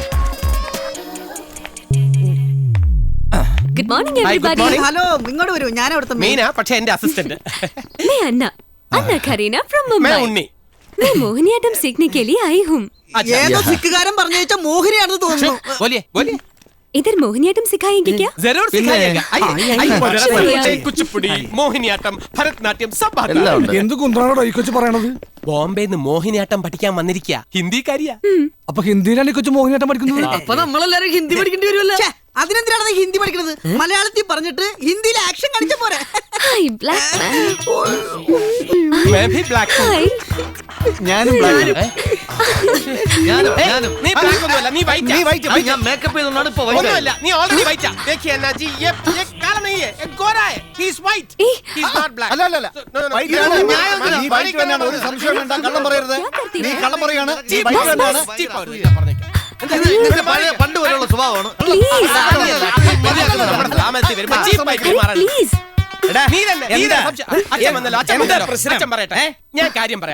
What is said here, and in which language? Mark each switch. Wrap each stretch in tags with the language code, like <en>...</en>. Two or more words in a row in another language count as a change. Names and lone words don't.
<en>Good morning everybody.</en> <ml>ഹലോ, ഇങ്ങോട്ട് വരൂ. ഞാൻ അവിടുത്തെ മീന, പക്ഷേ എന്റെ അസിസ്റ്റന്റ്.</ml> <hi>मैं अन्ना करीना फ्रॉम मुंबई. मैं उन्नी. मैं मोहिनीअट्टम सीखने के लिए आई हूँ.</hi> <ml>ഏതോ സിക്കുകാരൻ പറഞ്ഞു വെച്ചാൽ മോഹിനിയാണെന്ന് തോന്നുന്നു.</ml> <hi>बोलिए. इधर मोहिनीअट्टम सिखाएंगे क्या? जरूर सिखाएगा. आइए. कुचिपुड़ी, മോഹിനിയാട്ടം, ഭരതനാട്യം सब आता है.</hi> <ml>എന്ത് കുന്താണോടാ ഈ കൊച്ചു പറയണത്? ബോംബെന്ന് മോഹിനിയാട്ടം പഠിക്കാൻ വന്നിരിക്കുക. ഹിന്ദിക്കാരിയാ. അപ്പൊ ഹിന്ദിയിലാണ് ഈ കൊച്ചു മോഹിനിയാട്ടം പഠിക്കുന്നത്? അപ്പൊ നമ്മളെല്ലാരും ഹിന്ദി പഠിക്കേണ്ടി വരുമല്ലോ. അതിനെന്തിനാണ് നീ ഹിന്ദി പഠിക്കുന്നത്? മലയാളത്തിൽ പറഞ്ഞിട്ട് ഹിന്ദിയിൽ ആക്ഷൻ കാണിച്ച പോരെ.</ml> <en>Hi black man.</en> <hi>मैं भी ब्लैक हूं.</hi> <ml>ഞാനും നീ ബ്ലാക്ക് ഒന്നുമല്ല, നീ വൈറ്റ്. ഞാൻ മേക്കപ്പ് ചെയ്തോണ്ടാണ് ഇപ്പൊ white ആയത്. ഒന്നുമല്ല, നീ ഓൾറെഡി വൈറ്റാ.</ml> <hi>देखिए अन्ना जी, ये काला नहीं है, ये गोरा है.</hi> <en>He is white. He is not black.</en> <ml>അല്ല white ആണ്. നീ white തന്നെയാണ്, ഒരു സംശയം വേണ്ട. കള്ളം പറയരുത്. നീ കള്ളം പറയാണ്. നീ white തന്നെയാണ്. നിന്റെ പഴയ പണ്ട് പോലെയുള്ള സ്വഭാവമാണ്. നമ്മുടെ ഗ്രാമത്തിൽ വരുമ്പോ ചീപ്പ് ആയിട്ട് മാറണം. അച്ഛൻ പറയട്ടെ, ഞാൻ കാര്യം പറയാം.</ml>